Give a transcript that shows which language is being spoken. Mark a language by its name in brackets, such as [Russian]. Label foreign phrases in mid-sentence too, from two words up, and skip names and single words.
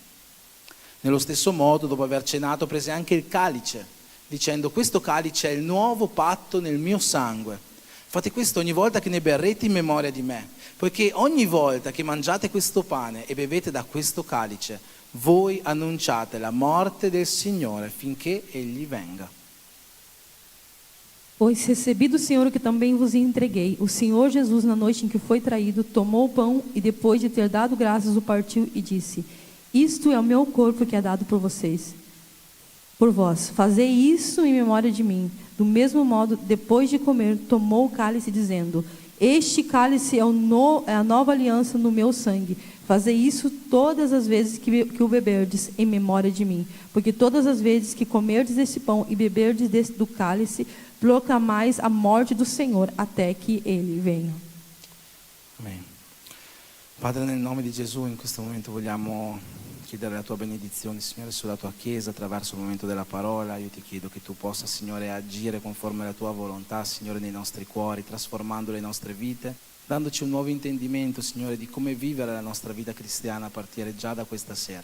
[Italian] Nello stesso modo, dopo aver cenato, prese anche il calice, dicendo: questo calice è il nuovo patto nel mio sangue, fate questo ogni volta che ne berrete in memoria di me, poiché ogni volta che mangiate questo pane e bevete da questo calice, voi annunciate la morte del Signore finché Egli venga. [Portuguese] Pois recebi do Senhor o que também vos entreguei. O Senhor Jesus, na noite em que foi traído, tomou o pão e, depois de ter dado graças, o partiu e disse: isto é o meu corpo que é dado por vocês. Por vós, fazei isso em memória de mim. Do mesmo modo, depois de comer, tomou o cálice, dizendo: este cálice é a nova aliança no meu sangue. Fazei isso todas as vezes que o beberdes em memória de mim. Porque todas as vezes que comerdes desse pão e beberdes do cálice, proclamais a morte do Senhor até que Ele venha. Amen. [Italian] Padre, nel nome di Gesù, in questo momento vogliamo chiedere la tua benedizione, Signore, sulla tua Chiesa attraverso il momento della parola. Io ti chiedo che tu possa, Signore, agire conforme alla tua volontà, Signore, nei nostri cuori, trasformando le nostre vite, dandoci un nuovo intendimento, Signore, di come vivere la nostra vita cristiana a partire già da questa sera.